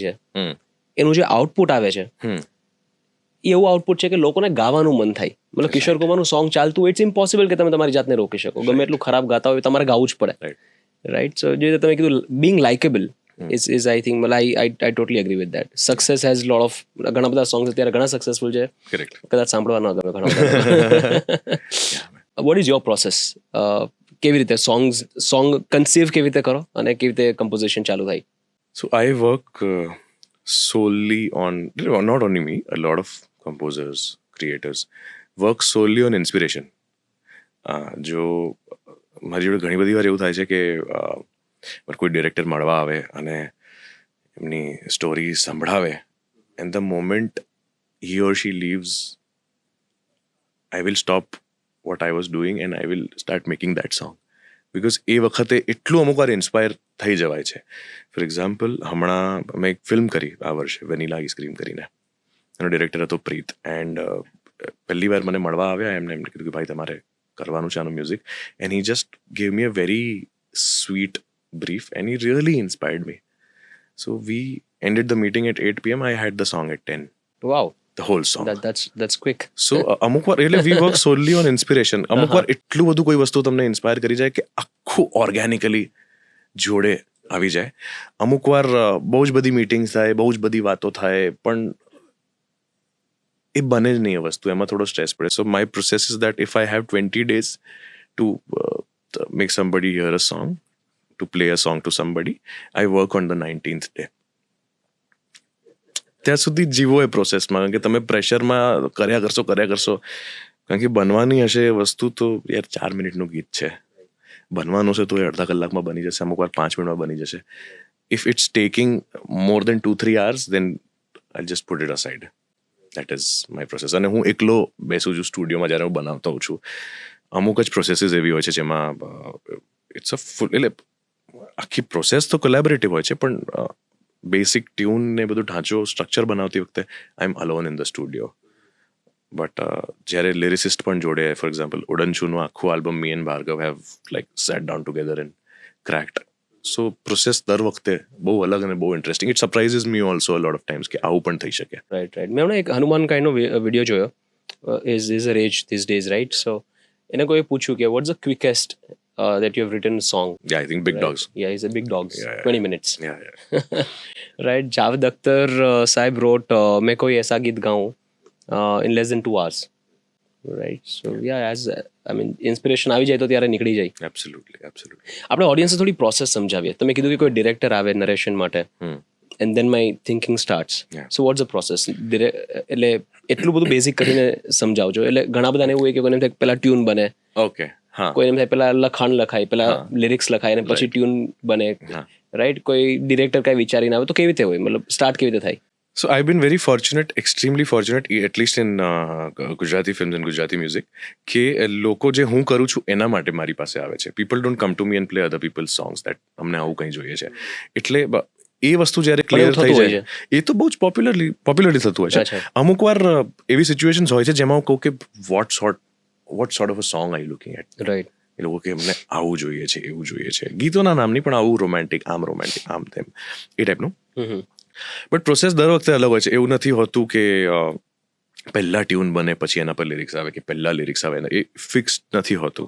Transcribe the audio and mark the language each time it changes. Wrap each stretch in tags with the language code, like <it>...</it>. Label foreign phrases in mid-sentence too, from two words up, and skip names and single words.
<gu>છે એનું જે આઉટપુટ આવે છે એ એવું આઉટપુટ છે કે લોકોને ગાવાનું મન થાય મતલબ કિશોર કુમારનું સોંગ ચાલતું</gu> <en>it's impossible</en> <gu>કે તમે તમારી જાતને રોકી શકો ગમે એટલું ખરાબ ગાતા હોય તમારે ગાવું જ પડે</gu> <en>right so</en> <gu>જે રીતે તમે કીધું</gu> <en>being likeable is I think matlab I totally agree with that success has lot of</en> <gu>ઘણા બધા સોંગ્સ અત્યારે ઘણા સક્સેસફુલ છે કદાચ સાંભળવા ન ગમે ઘણા બધા</gu> <en>what is your process</en> <gu>કેવી રીતે સોંગ કન્સીવ કેવી રીતે કરો અને કેવી રીતે કમ્પોઝિશન ચાલુ થાય</gu> <en>So I work solely on, not only me, a lot of composers, creators work solely on inspiration.</en> <gu>જો મારી જોડે ઘણી બધી વાર એવું થાય છે કે કોઈ ડિરેક્ટર મળવા આવે અને એમની સ્ટોરી સંભળાવે</gu> <en>and the moment he or she leaves, I will stop what I was doing and I will start making that song.</en> <gu>બિકોઝ એ વખતે એટલું અમુક વાર ઇન્સ્પાયર થઈ જવાય છે. ફોર એક્ઝામ્પલ હમણાં મેં એક ફિલ્મ કરી આ વર્ષે</gu> <en>vanilla ice cream</en> <gu>કરીને, એનો ડિરેક્ટર હતો પ્રીત, એન્ડ પહેલી વાર મને મળવા આવ્યા, એમને કીધું કે ભાઈ તમારે કરવાનું છે આનું મ્યુઝિક,</gu> <en>and he just gave me a very sweet brief and he really inspired me. so we ended the meeting at 8 PM. I had the song at 10. wow, the whole song. That's quick.</en> <gu>So અમુક વાર એટલે</gu> <en>we work solely on inspiration.</en> <gu>અમુક વાર એટલું બધું કોઈ વસ્તુ તમને ઇન્સ્પાયર કરી જાય કે આખું ઓર્ગેનિકલી જોડે આવી જાય. અમુક વાર બહુ જ બધી મીટિંગ્સ થાય, બહુ જ બધી વાતો થાય, પણ એ બને જ નહીં એ વસ્તુ, એમાં થોડો સ્ટ્રેસ પડે.</gu> <en>so my process is that if I have 20 days to make somebody hear a song, to play a song to somebody, I work on the 19th day.</en> <gu>ત્યાં સુધી જીવો એ પ્રોસેસમાં, કારણ કે તમે પ્રેશરમાં કર્યા કરશો, કારણ કે બનવાની હશે એ વસ્તુ તો યાર 4 મિનિટનું ગીત છે, બનવાનું છે તો એ અડધા કલાકમાં બની જશે, અમુક વાર 5 મિનિટમાં બની જશે.</gu> <en>if it's taking more than 2-3 hours, then I'll just put it aside. That is my process.</en> <gu>અને હું એકલો બેસું છું સ્ટુડિયોમાં જ્યારે હું બનાવતો હોઉં છું. અમુક જ પ્રોસેસીસ એવી હોય છે જેમાં</gu> <en>it's a full,</en> <gu>એટલે આખી પ્રોસેસ તો કોલેબોરેટિવ હોય છે, પણ બેસિક ટ્યુન ને બધું ઢાંચો સ્ટ્રક્ચર બનાવતી વખતે</gu> <en>I am alone in the studio.</en> <gu>બટ જ્યારે લિરિસિસ્ટ પણ જોડે,</gu> <en>for example</en> <gu>ઉડનચુનું આખું</gu> <en>આલ્બમ me and ભાર્ગવ have like sat down together and cracked.</en> <gu>સો પ્રોસેસ દર વખતે બહુ અલગ અને બહુ ઇન્ટરેસ્ટિંગ.</gu> <en>it surprises me also a lot of times</en> <gu>કે આવું પણ થઈ શકે.</gu> <en>right.</en> <gu>મેં હમણાં એક હનુમાન કાઈન્ડનો વિડીયો જોયો,</gu> <en>is a rage these days,</en> <gu>રાઈટ? સો એને કોઈ પૂછ્યું કે</gu> <en>what's the quickest that you have written a song? Yeah, I think Big Dogs. Yeah, he's a Big Dogs. Yeah, 20 minutes. Yeah. Right. Javed Akhtar Saib wrote</en> <hi>मैं कोई ऐसा गीत गाऊं</hi> <en>in less than 2 hours. Right. So yeah, as I mean inspiration</en> <gu>આવી જાય તો ત્યારે નીકળી જાય.</gu> <en>Absolutely.</en> <gu>આપણે ઓડિયન્સને થોડી પ્રોસેસ સમજાવીએ. તમે કીધું કે કોઈ ડિરેક્ટર આવે નરેશન માટે,</gu> <en>and then my thinking starts. Yeah. So what's the process?</en> <gu>એટલે એટલું બધું બેઝિક કરીને સમજાવજો. એટલે ઘણા બધાને એવું હોય કે કોઈને પહેલા ટ્યુન બને,</gu> <en>Okay. હા,</en> <gu>કોઈ એમ થાય પેલા લખાણ લખાય, પેલા લિરિક્સ લખાય અને પછી ટ્યુન બને, રાઈટ? કોઈ ડિરેક્ટર કાંઈ વિચારીને આવે તો કેવી રીતે હોય, મતલબ સ્ટાર્ટ કેવી રીતે થાય?</gu> <en>So I've been very fortunate, extremely fortunate, at least in Gujarati films and Gujarati music,</en> <gu>કે લોકો જે હું કરું છું એના માટે મારી પાસે આવે છે.</gu> <en>People don't come to me and play other people's songs that</en> <gu>અમને આવું કંઈ જોઈએ છે. એટલે એ વસ્તુ જ્યારે ક્લિયર થઈ જાય, એ તો બહુ જ પોપ્યુલરલી થતું હોય છે. અમુક વાર એવી સિચ્યુએશન્સ હોય છે જેમાં હું કહું કે</gu> <en>what sort of a song are you looking at? right.</en> <gu>એ લોકો કે અમને આવું જોઈએ છે, એવું જોઈએ છે, ગીતોના નામ નહીં પણ આવું રોમેન્ટિક, આમ તેમ, એ ટાઈપનું. બટ પ્રોસેસ દર વખતે અલગ હોય છે. એવું નથી હોતું કે પહેલા ટ્યુન બને પછી એના પર લિરિક્સ આવે, કે પહેલા લિરિક્સ આવે, એ ફિક્સ નથી હોતું.</gu>